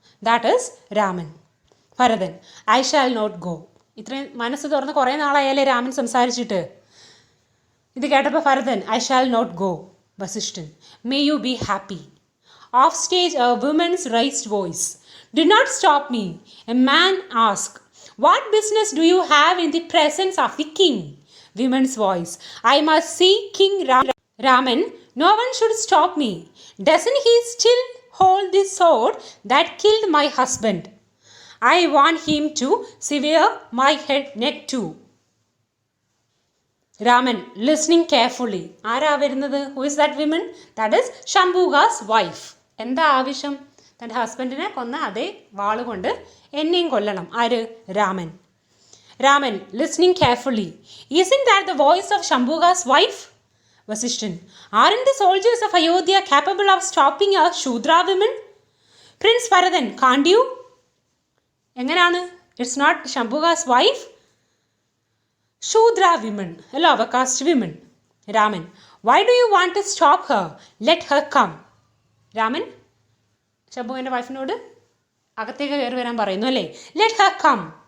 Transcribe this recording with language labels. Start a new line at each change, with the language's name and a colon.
English: That is Raman. Bharathan, I shall not go.
Malayalam: ഇത്രയും മനസ്സ് തുറന്ന് കുറേ നാളായാലേ രാമൻ സംസാരിച്ചിട്ട്. ഇത് കേട്ടപ്പോൾ Bharathan,
English: I shall not go. Vasishtan, may you be happy. Off stage a woman's raised voice, do not stop me. A man ask, what business do you have in the presence of the king? Women's voice, I must see King Raman. No one should stop me. Doesn't he still hold the sword that killed my husband? I want him to sever my neck too. Raman, listening carefully.
Malayalam: ആരാ വരുന്നത്?
English: Who is that woman? That is Shambhuga's wife.
Malayalam: എന്താ ആവശ്യം? തൻ്റെ
English: ഹസ്ബൻഡിനെ
Malayalam: കൊന്ന അതേ വാളുകൊണ്ട് എന്നെയും കൊല്ലണം. ആര്? Raman.
English: Raman, listening carefully. Isn't that the voice of Shambhuga's wife? Vasishtan, aren't the soldiers of Ayodhya capable of stopping a Shudra woman? Prince Varadan, can't you?
Malayalam: എങ്ങനെയാണ്?
English: It's not Shambhuga's wife? Shudra women, a lower caste women. Raman, why do you want to stop her? Let her come.
Malayalam: Raman, ശംഭുവിൻ്റെ വൈഫിനോട് അകത്തേക്ക് കയറി വരാൻ പറയുന്നു അല്ലേ?
English: Let her come.